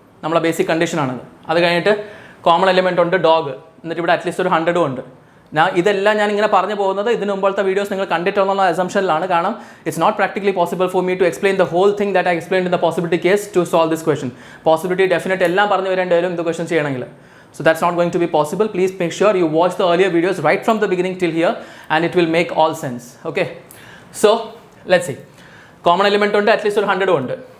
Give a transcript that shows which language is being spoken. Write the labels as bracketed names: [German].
[Malayalam] നമ്മളെ ബേസിക് കണ്ടീഷനാണത്. അത് കഴിഞ്ഞിട്ട് കോമൺ എലിമെൻ്റ് ഉണ്ട് ഡോഗ്. എന്നിട്ട് ഇവിടെ അറ്റ്ലീസ്റ്റ് ഒരു 100 ഉണ്ട്. ഇതെല്ലാം ഞാൻ ഇങ്ങനെ പറഞ്ഞു പോകുന്നത് ഇതിന് മുമ്പത്തെ വീഡിയോസ് നിങ്ങൾ കണ്ടിട്ടുള്ള അസംഷനിലാണ്. [English] കാരണം it's not practically possible for me to explain the whole thing that I explain in the possibility case to solve this question. [Malayalam] Possibility definite എല്ലാം പറഞ്ഞു വരേണ്ടി വരും ഇത് ക്വസ്റ്റൻ ചെയ്യണമെങ്കിൽ. [English] So that's not going to be possible. Please make sure you watch the earlier videos right from the beginning till here and it will make all sense. Okay, so let's see. [Malayalam] Common element ഉണ്ട്, at least ഒരു 100 ഉണ്ട്.